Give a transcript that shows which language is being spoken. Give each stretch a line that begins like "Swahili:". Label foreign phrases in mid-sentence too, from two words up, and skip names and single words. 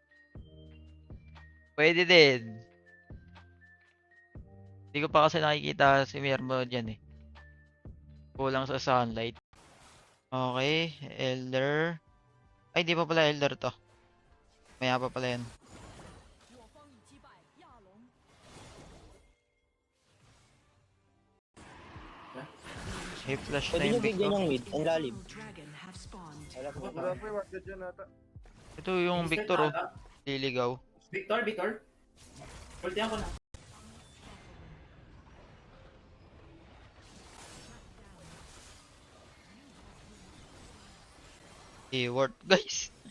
Filipino: Pwede din. Hindi ko pa kasi nakikita si Mermo dyan eh. Kulang sa sunlight. Okay, Elder. Ay, di pa pala Elder to. Maya pa pala yan.
Chinese: 我方已击败亚龙。
Filipino: May flash na Pwede nyo yung pick bigyan ko. yung mid. Ang lalim.
English: Dragon have spawned.
Filipino: Wala po. Wala pa yung ward dyan ata. Ito yung Victor oh. Liligaw. Victor. Ultihan ko na.
English: Keyword guys.